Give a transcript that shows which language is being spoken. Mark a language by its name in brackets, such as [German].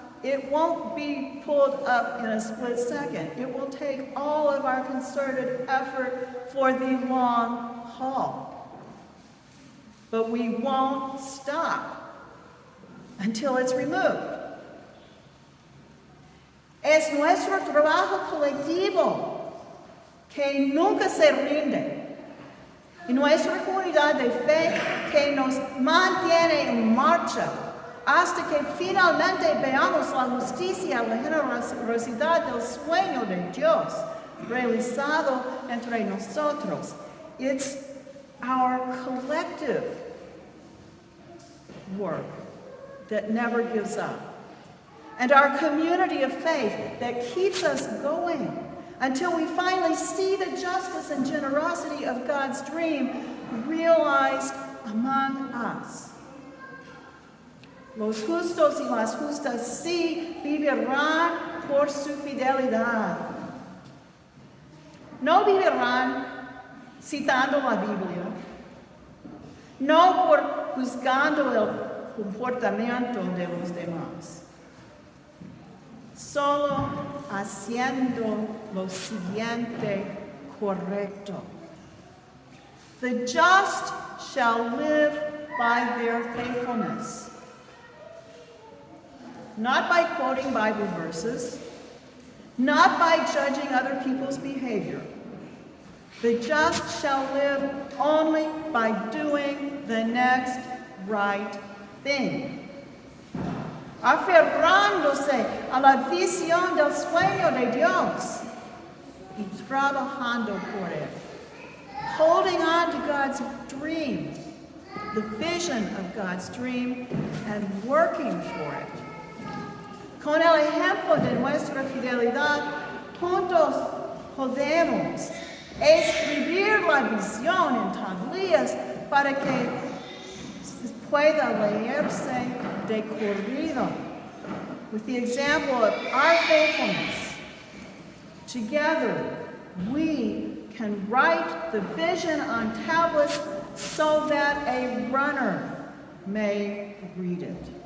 [English] It won't be pulled up in a split second. It will take all of our concerted effort for the long haul. But we won't stop until it's removed. [Spanish] Es nuestro trabajo colectivo que nunca se rinde. Y nuestra comunidad de fe que nos mantiene en marcha hasta que finalmente veamos la justicia, la generosidad del sueño de Dios realizado entre nosotros. [English] It's our collective work that never gives up. And our community of faith that keeps us going until we finally see the justice and generosity of God's dream realized among us. [Spanish] Los justos y las justas sí vivirán por su fidelidad. No vivirán citando la Biblia, no por juzgando el comportamiento de los demás, solo haciendo lo siguiente correcto. [English] The just shall live by their faithfulness. Not by quoting Bible verses, not by judging other people's behavior, The just shall live only by doing the next right thing. [Spanish] Aferrándose a la visión del sueño de Dios y trabajando por él. [English] Holding on to God's dream, the vision of God's dream, and working for it. [Spanish] Con el ejemplo de nuestra fidelidad, juntos podemos escribir la visión en tablillas para que pueda leerse de corrido. [English] With the example of our faithfulness, together we can write the vision on tablets so that a runner may read it.